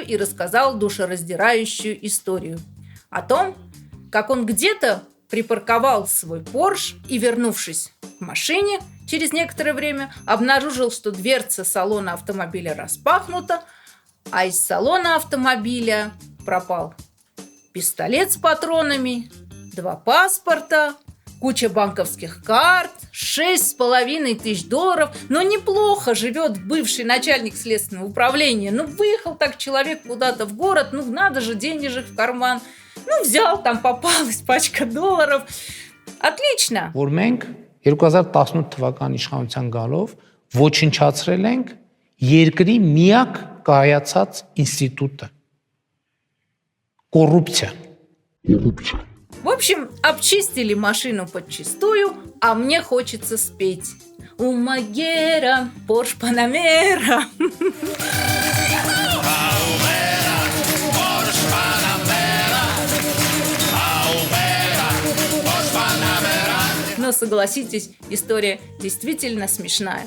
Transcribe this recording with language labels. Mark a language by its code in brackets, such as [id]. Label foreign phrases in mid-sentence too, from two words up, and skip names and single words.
[ru] и рассказал душераздирающую историю о том, как он где-то припарковал свой Порш и, вернувшись в машине, через некоторое время обнаружил, что дверца салона автомобиля распахнута, а из салона автомобиля пропал пистолет с патронами, 2 паспорта, куча банковских карт, $6500. Но неплохо живет бывший начальник следственного управления. Выехал так человек куда-то в город, надо же денежек в карман. Взял, там попалась пачка $. Отлично. [hy] Որ մենք 2018 թվականի իշխանության գալով ոչնչացրել ենք երկրի միակ կայացած ինստիտուտը կոռուպցիա. [ru] В общем, обчистили машину подчистую, а мне хочется спеть. У Магера Порш Панамера. Но согласитесь, история действительно смешная.